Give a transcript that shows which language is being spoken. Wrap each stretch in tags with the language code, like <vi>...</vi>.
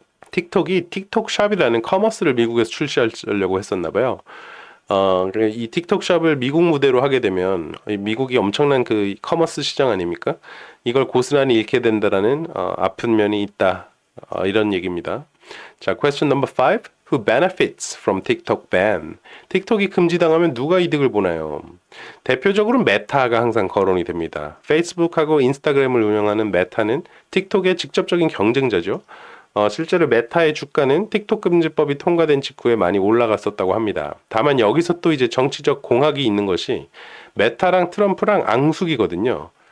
<ko>틱톡이 틱톡샵이라는 커머스를 미국에서 출시하려고 했었나 봐요. 이 틱톡샵을 미국 무대로 하게 되면 미국이 엄청난 그 커머스 시장 아닙니까? 이걸 고스란히 잃게 된다라는 아픈 면이 있다. 이런 얘기입니다. 자,</ko> <en>question number 5. Who benefits from TikTok ban?</en> <ko>틱톡이 금지당하면 누가 이득을 보나요? 대표적으로 메타가 항상 거론이 됩니다. 페이스북하고 인스타그램을 운영하는 메타는 틱톡의 직접적인 경쟁자죠. 실제로 메타의 주가는 틱톡 금지법이 통과된 직후에 많이 올라갔었다고 합니다. 다만 여기서 또 이제 정치적 공학이 있는 것이 메타랑 트럼프랑 앙숙이거든요.</ko>